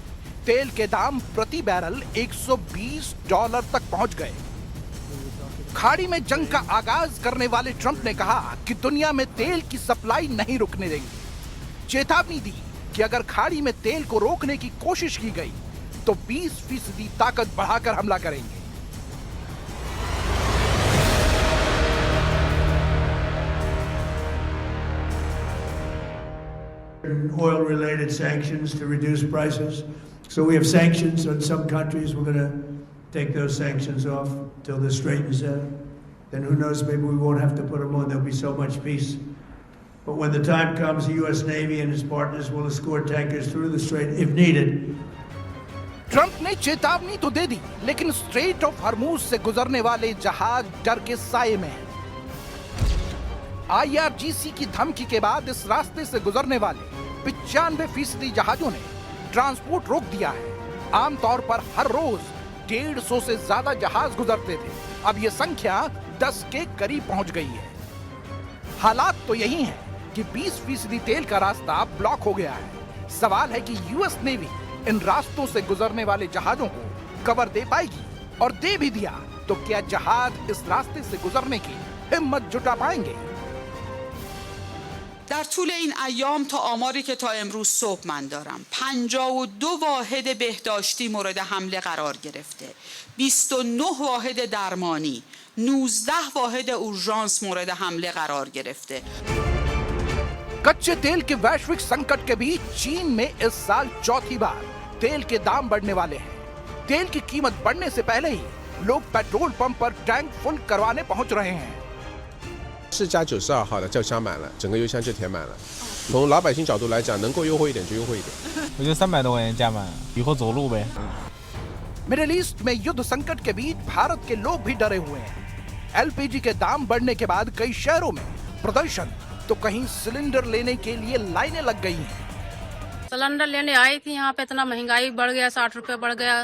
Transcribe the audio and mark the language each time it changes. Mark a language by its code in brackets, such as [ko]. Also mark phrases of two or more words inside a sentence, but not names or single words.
[hi] तेल के दाम प्रति बैरल $120 तक पहुंच गए। खाड़ी में जंग का आगाज करने वाले ट्रंप ने कहा कि दुनिया में तेल की सप्लाई नहीं रुकने देंगे। चेतावनी दी कि अगर खाड़ी में तेल को रोकने की कोशिश की गई तो 20% ताकत बढ़ाकर हमला करेंगे। [en] Oil-related sanctions to reduce prices. So we have sanctions on some countries. We're going to take those sanctions off till this straightens out. Then who knows, maybe we won't have to put them on. There'll be so much peace. But when the time comes, the U.S. Navy and its partners will escort tankers through the strait if needed. [hi] ट्रंप ने चेतावनी तो दे दी, लेकिन स्ट्रेट ऑफ हॉर्मूज से गुजरने वाले जहाज डर के साए में हैं। IRGC की धमकी के बाद इस रास्ते से गुजरने वाले 95% जहाजों ने ट्रांसपोर्ट रोक दिया है। आमतौर पर हर रोज 150 से ज्यादा जहाज गुजरते थे। अब यह संख्या 10 के करीब पहुंच गई है। हालात तो यही है कि 20% तेल का रास्ता ब्लॉक हो गया है। सवाल है कि यूएस नेवी इन रास्तों से गुजरने वाले जहाजों को कवर दे पाएगी, और दे भी दिया तो क्या जहाज इस रास्ते से गुजरने की हिम्मत जुटा पाएंगे? [fa] در طول این ایام تا آماری که تا امروز صبح من دارم 52 واحد بهداشتی مورد حمله قرار گرفته، 29 واحد درمانی، 19 واحد اورژانس مورد حمله قرار گرفته. [hi] कच्चे तेल के वैश्विक संकट के बीच चीन में इस साल चौथी बार तेल के दाम बढ़ने वाले हैं। तेल की कीमत बढ़ने से पहले ही लोग [en] petrol pump [hi] पर [en] tank full [hi] करवाने पहुंच रहे हैं। [zh] 是加92号的就加满了，整个油箱就填满了。从老百姓角度来讲，能够优惠一点就优惠一点。我觉得300多块钱加满，以后走路呗。 [hi] मिडिल ईस्ट में युद्ध संकट के बीच भारत के लोग भी डरे हुए हैं। LPG के दाम बढ़ने के बाद कई शहरों में प्रदर्शन, तो कहीं सिलेंडर लेने के लिए लाइनें लग गई हैं। सिलेंडर लेने आई थी, यहाँ पे इतना महंगाई बढ़ गया, 60 रुपए बढ़ गया।